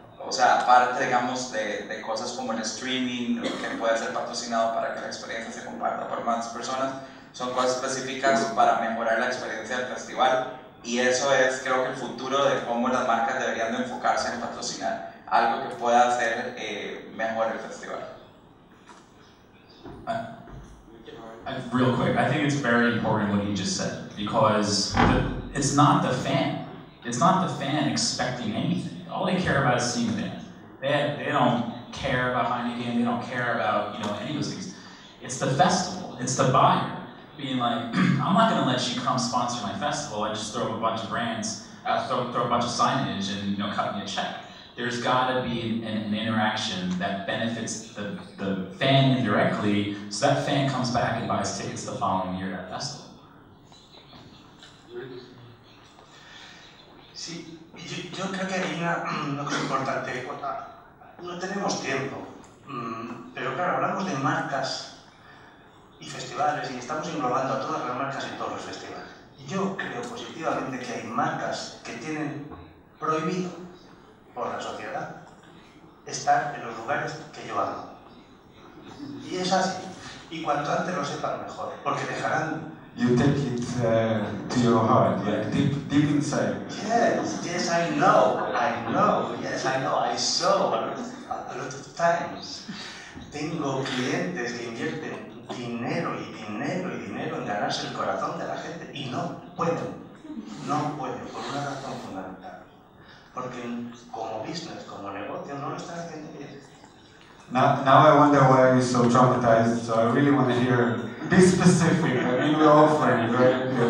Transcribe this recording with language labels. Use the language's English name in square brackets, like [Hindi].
[Spanish] O sea, aparte, digamos, de cosas como el streaming, que puede ser patrocinado para que la experiencia se comparta por más personas, son cosas específicas para mejorar la experiencia del festival Y eso es, creo que el futuro de cómo las marcas deberían de enfocarse en patrocinar, algo que pueda hacer mejor el festival. [English] Real quick, I think it's very important what you just said, because it's not the fan. It's not the fan expecting anything. All they care about is seeing the band. They don't care about Heineken, they don't care about, you know, any of those things. It's the festival, it's the buyer being like, I'm not gonna let you come sponsor my festival, I just throw up a bunch of brands, throw a bunch of signage and, you know, cut me a check. There's gotta be an interaction that benefits the fan indirectly, so that fan comes back and buys tickets the following year at that festival. [Spanish] Sí, yo creo que hay una cosa importante. No tenemos tiempo, pero claro, hablamos de marcas y festivales y estamos englobando a todas las marcas y todos los festivales. Yo creo positivamente que hay marcas que tienen prohibido por la sociedad estar en los lugares que yo amo. Y es así. Y cuanto antes lo sepan mejor, porque dejarán... [English] You take it to your heart, like deep inside. Yes, I know, yes, I know, I saw a lot of times. [Spanish] Tengo clientes que invierten dinero en ganarse el corazón de la gente y no pueden, por una razón fundamental. Porque como business, como negocio, no lo están haciendo bien. [English] Now I wonder why you're so traumatized, so I really want to hear, be specific. I mean, we're all friends, right?